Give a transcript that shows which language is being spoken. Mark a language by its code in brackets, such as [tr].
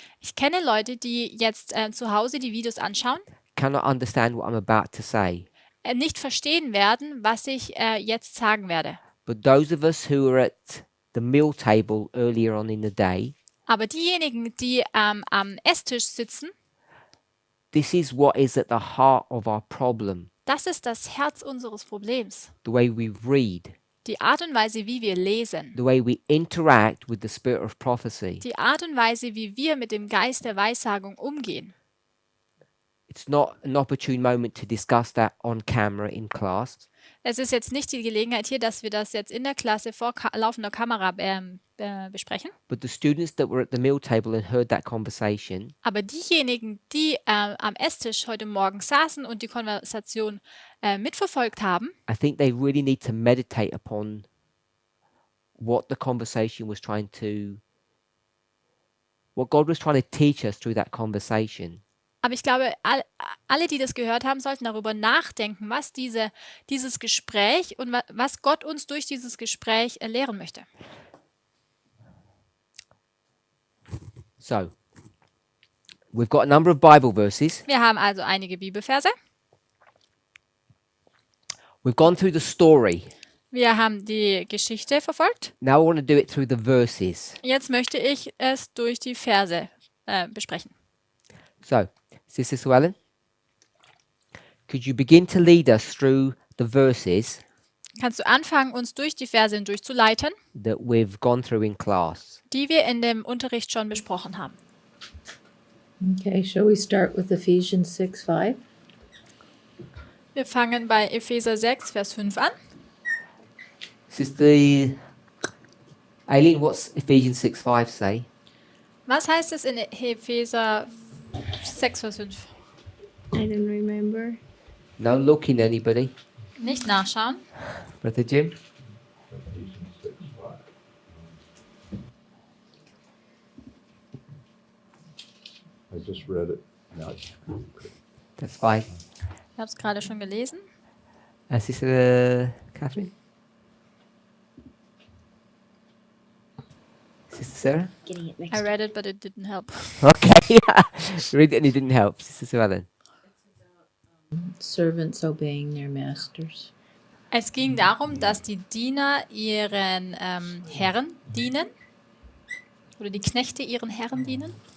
[de] Ich kenne Leute, die jetzt zu Hause die Videos anschauen, [en] cannot understand what I'm about to say. [de] nicht verstehen werden, was ich jetzt sagen werde. [en] But those of us who were at the meal table earlier on in the day, [de] Aber diejenigen, die am Esstisch sitzen, [en] this is what is at the heart of our problem. [de] Das ist das Herz unseres Problems. [en] The way we read, [de] Die Art und Weise, wie wir lesen. [en] the way we interact with the spirit of prophecy. [de] Die Art und Weise, wie wir mit dem Geist der Weissagung umgehen. [en] It's not an opportune moment to discuss that on camera in class. [de] Es ist jetzt nicht die Gelegenheit hier, dass wir das jetzt in der Klasse vor laufender Kamera besprechen. [en] But the students that were at the meal table and heard that conversation, [de] Aber diejenigen, die am Esstisch heute Morgen saßen und die Konversation mitverfolgt haben, [en] I think they really need to meditate upon what the conversation was what God was trying to teach us through that conversation. [de] aber ich glaube, alle, die das gehört haben, sollten darüber nachdenken, was dieses Gespräch und was Gott uns durch dieses Gespräch lehren möchte. [en] So, we've got a number of Bible verses. [de] Wir haben also einige Bibelverse. [en] We've gone through the story. [de] Wir haben die Geschichte verfolgt. [en] Now I want to do it through the verses. [de] Jetzt möchte ich es durch die Verse besprechen. [en] So, Sister Suellen, could you begin to lead us through the verses [de] Kannst du anfangen, uns durch die Verse durchzuleiten, [en] that we've gone through in class? [de] die wir in dem Unterricht schon besprochen haben? [en] Okay, shall we start with Ephesians 6:5? [de] Wir fangen bei Epheser 6, Vers 5 an. [en] Sister Aileen, what's Ephesians 6:5 say? [de] Was heißt es in Epheser 6, Vers 5? [en] I don't remember. No looking, anybody? [de] Nicht nachschauen. [en] Brother Jim? I just read it. Now That's fine. [de] Ich habe es gerade schon gelesen. [en] Sister Catherine? Sister Sarah? Getting it I mixed up. read it, but it didn't help. Okay, read it and it didn't help. Sister Suellen. Servants obeying their masters. [de] Es ging darum, dass die Diener ihren Herren dienen. Oder die Knechte ihren Herren dienen.